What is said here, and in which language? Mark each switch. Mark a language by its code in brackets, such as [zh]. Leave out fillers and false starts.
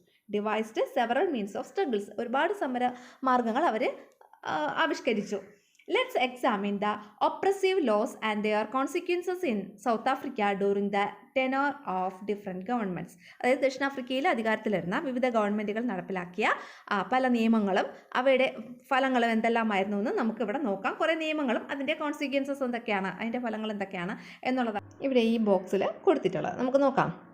[en] devised several means of struggles, [ml] ഒരുപാട് സമരമാർഗങ്ങൾ അവർ ആവിഷ്കരിച്ചു. [en] Let's examine the oppressive laws and their consequences in South Africa during the tenure of different governments. [ml] അതായത് ദക്ഷിണാഫ്രിക്കയിൽ അധികാരത്തിലിരുന്ന വിവിധ ഗവൺമെൻറ്റുകൾ നടപ്പിലാക്കിയ പല നിയമങ്ങളും അവയുടെ ഫലങ്ങളും എന്തെല്ലാമായിരുന്നു എന്ന് നമുക്കിവിടെ നോക്കാം. കുറേ നിയമങ്ങളും അതിൻ്റെ കോൺസിക്വൻസസ് എന്തൊക്കെയാണ്, അതിൻ്റെ ഫലങ്ങൾ എന്തൊക്കെയാണ് എന്നുള്ളതാണ് ഇവിടെ ഈ ബോക്സിൽ കൊടുത്തിട്ടുള്ളത്. നമുക്ക് നോക്കാം.